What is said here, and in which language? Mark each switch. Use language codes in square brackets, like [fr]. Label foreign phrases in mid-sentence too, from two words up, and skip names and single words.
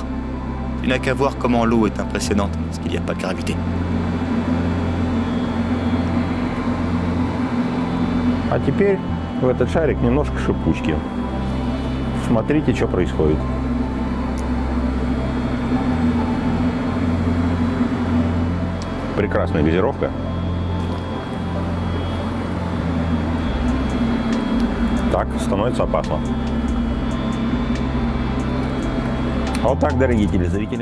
[fr] Tu n'as qu'à voir comment l'eau est impressionnante, parce qu'il n'y a pas de gravité. [ru] А теперь в этот шарик немножко шипучки. Смотрите, что происходит. Прекрасная газировка. Так, становится опасно. Вот так, дорогие телезрители.